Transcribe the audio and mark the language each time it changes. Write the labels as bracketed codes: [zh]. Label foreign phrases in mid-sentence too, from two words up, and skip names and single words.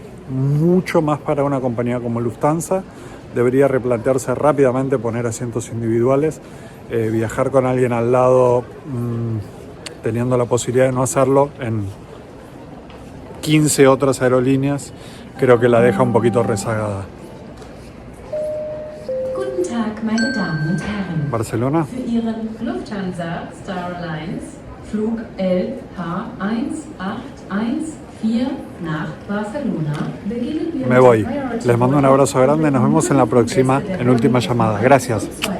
[es] Mucho más para una compañía como Lufthansa. Debería replantearse rápidamente poner asientos individuales. Viajar con alguien al lado, teniendo la posibilidad de no hacerlo en 15 otras aerolíneas, creo que la deja un poquito rezagada. [de] Guten Tag, meine Damen und Herren. Barcelona. Für Ihren Lufthansa Star Alliance Flug LH18114 nach Barcelona beginnen wir [es] Me voy. Les mando un abrazo grande. Nos vemos en la próxima, en última llamada. Gracias.